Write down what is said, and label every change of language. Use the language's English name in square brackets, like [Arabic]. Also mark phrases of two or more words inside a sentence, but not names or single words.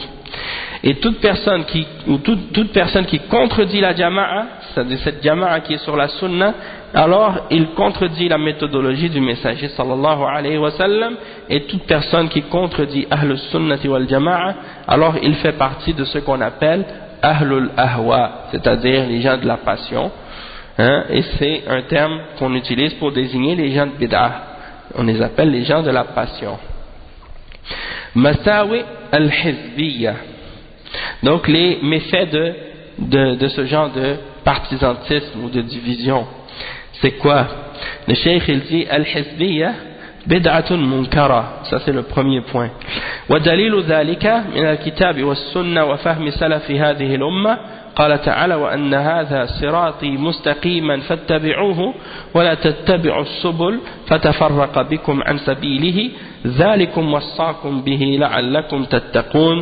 [French] Et toute personne qui contredit la Jama'a, c'est-à-dire cette Jama'a qui est sur la Sunna, alors il contredit la méthodologie du messager [Arabic] صلى الله عليه وسلم, [French] et toute personne qui contredit [Arabic] أهل السنة والجماعة, [French] alors il fait partie de ce qu'on appelle [Arabic] أهل الأهواء, [French] c'est-à-dire les gens de la passion, et c'est un terme qu'on utilise pour désigner les gens de bid'ah. On les appelle les gens de la passion. [Arabic] مساوئ الحزبية. [French] Donc les méfaits de ce genre de partisantisme ou de division, c'est quoi? Le cheikh il dit [Arabic] الحزبية بدعة منكرة, [French] ça c'est le premier point. [Arabic] ودليل ذلك من الكتاب والسنة وفهم سلف هذه الأمة قال تعالى وأن هذا صراطي مستقيما فاتبعوه ولا تتبعوا السبل فتفرق بكم عن سبيله ذلكم وصاكم به لعلكم تتقون.